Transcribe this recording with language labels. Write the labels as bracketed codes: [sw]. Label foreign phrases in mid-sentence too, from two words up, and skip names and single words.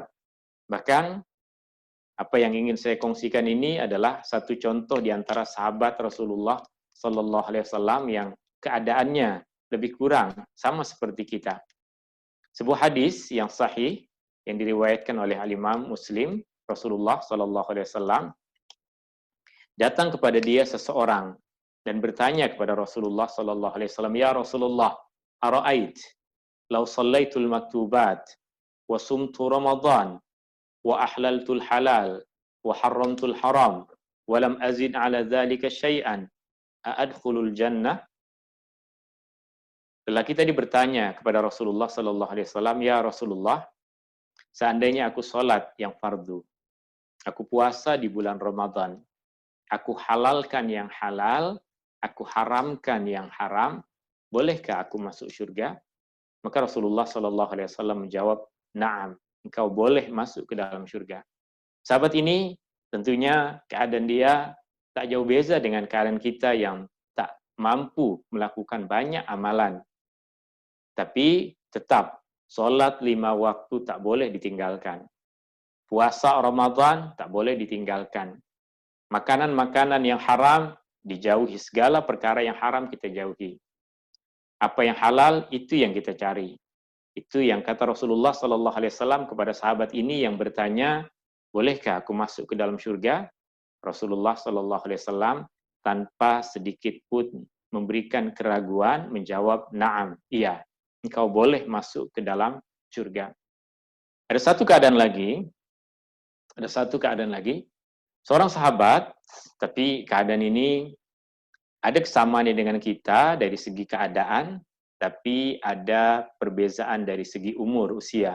[ms] Bahkan apa yang ingin saya kongsikan ini adalah satu contoh di antara sahabat Rasulullah [ar] صلى الله عليه وسلم [ms] yang keadaannya lebih kurang sama seperti kita. Sebuah hadis yang sahih yang diriwayatkan oleh Al-Imam Muslim, Rasulullah [ar] صلى الله عليه وسلم [ms] datang kepada dia seseorang dan bertanya kepada Rasulullah [ar] صلى الله عليه وسلم, "يا رسول الله أرأيت لو صليت المكتوبات وصمت رمضان وأحللت الحلال وحرمت الحرام ولم أزد على ذلك شيئا أأدخل الجنة?" [ms] Lelaki tadi bertanya kepada Rasulullah [ar] صلى الله عليه وسلم, [ms] "Ya Rasulullah, seandainya aku salat yang fardu, aku puasa di bulan Ramadan, aku halalkan yang halal, aku haramkan yang haram, bolehkah aku masuk surga?" Maka Rasulullah [ar] صلى الله عليه وسلم [ms] menjawab, "Na'am, engkau boleh masuk ke dalam surga." Sahabat ini tentunya keadaan dia tak jauh beza dengan keadaan kita yang tak mampu melakukan banyak amalan. Tapi tetap, sholat 5 waktu tak boleh ditinggalkan. Puasa Ramadan tak boleh ditinggalkan. Makanan-makanan yang haram dijauhi, segala perkara yang haram kita jauhi. Apa yang halal itu yang kita cari. Itu yang kata Rasulullah [ar] صلى الله عليه وسلم [ms] kepada sahabat ini yang bertanya, "Bolehkah aku masuk ke dalam surga?" Rasulullah [ar] صلى الله عليه وسلم [ms] tanpa sedikit pun memberikan keraguan menjawab, "Na'am, iya. Engkau boleh masuk ke dalam surga." Ada satu keadaan lagi, seorang sahabat, tapi keadaan ini ada kesamaannya dengan kita dari segi keadaan, tapi ada perbezaan dari segi umur, usia.